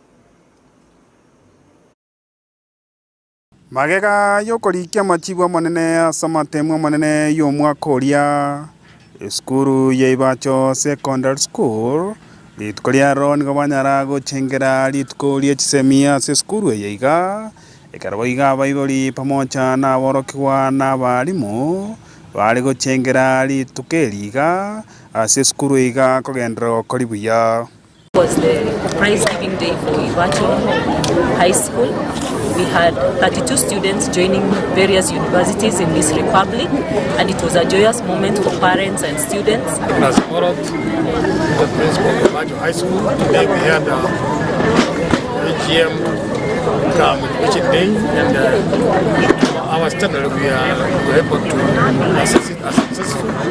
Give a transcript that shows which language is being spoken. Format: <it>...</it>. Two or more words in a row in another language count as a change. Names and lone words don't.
<guz>magega yokorikia machibu manene ase amatemwa manene y'omwaka oria esukuru ya Ibacho Secondary School rituko riaro nigo banyara gochengera rituko ry'ekisemi ase esukuru eye iga ekarabo iga abaibori</guz> <sw>pamoja na</sw> <guz>aborokiwa n'abarimu bari gochengera rituko eri iga ase esukuru iga kogendera gokora buya.</guz> <en>Was the prize giving day for Ibacho High School. We had 32 students joining various universities in this republic, and it was a joyous moment for parents and students. As followed the principal of Ibacho High School, today we had AGM graduation day, and our standard we were able to assess it as successful.</en>